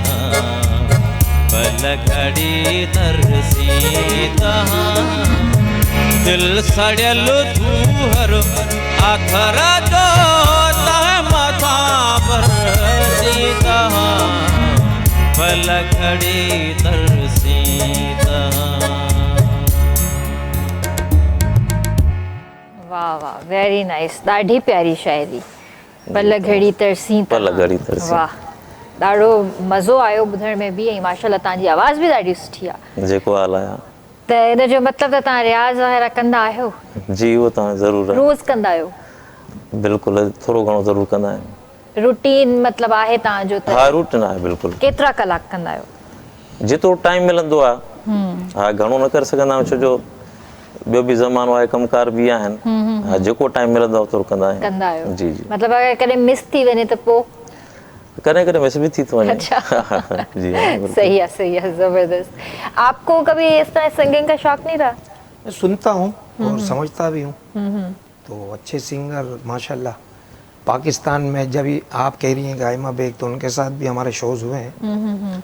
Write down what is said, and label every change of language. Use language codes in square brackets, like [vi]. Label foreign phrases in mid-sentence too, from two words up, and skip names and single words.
[sd] बल घड़ी तरसीत दिल सड़ल धूहर आथर जो तह मथा बरसीत बल घड़ी तरसीत वाह वाह [en] very nice [sd] ॾाढी प्यारी शायरी पल घड़ी तरसी पल घड़ी तरसी वाह ॾाढो मज़ो आयो ॿुधण में बि ऐं माशाल्लाह तव्हांजी आवाज़ बि ॾाढी सुठी आहे जेको हाल आहे त इन जो मतिलबु त तव्हां रियाज़ वग़ैरह कंदा आहियो जी उहो तव्हां ज़रूरु रोज़ कंदा आहियो बिल्कुलु थोरो घणो ज़रूरु कंदा आहियूं रूटीन मतिलबु आहे तव्हांजो त हा रूटीन आहे बिल्कुलु केतिरा कलाक कंदा आहियो जेतिरो टाइम मिलंदो आहे हा घणो न करे सघंदा आहियूं छो जो ॿियो बि ज़मानो आहे कमकार बि आहिनि हा जेको टाइम मिलंदो आहे ओतिरो कंदा आहियूं जी जी मतिलबु अगरि कॾहिं मिस थी वञे त पोइ करें करें वैसे भी थी तो अच्छा जी [ur] صحیح ہے زبردست. آپ کو کبھی اس طرح سنگنگ کا شوق نہیں رہا? میں سنتا ہوں اور سمجھتا بھی ہوں، تو اچھے سنگر ماشاءاللہ. پاکستان میں جب آپ کہہ رہی ہیں گائما بیگ، تو ان کے ساتھ بھی ہمارے شوز ہوئے ہیں.